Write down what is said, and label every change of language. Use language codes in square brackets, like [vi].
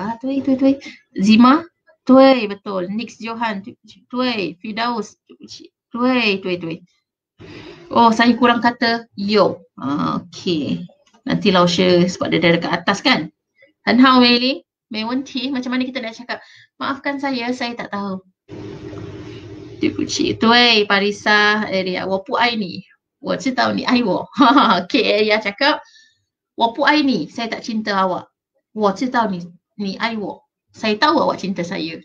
[zh] 对对对.Zima, 对 [ms] betul. [zh] Nix Johan, 对 Firdaus, 对不起. 对对对. [ms] Oh, saya kurang kata yo. Okay. Nanti Lausha sebab dia dah dekat atas kan. [zh] Han hao Mei Ling, 没问题. [ms] Macam mana kita nak cakap? Maafkan saya tak tahu. [zh] 对不起，对 Parisa Area, 我不爱你，我知道你爱我. [ms] Okay, Area cakap, [zh] 我不爱你, [ms] saya tak cinta awak. [zh] 我知道你爱我, [ms] saya tahu awak cinta saya.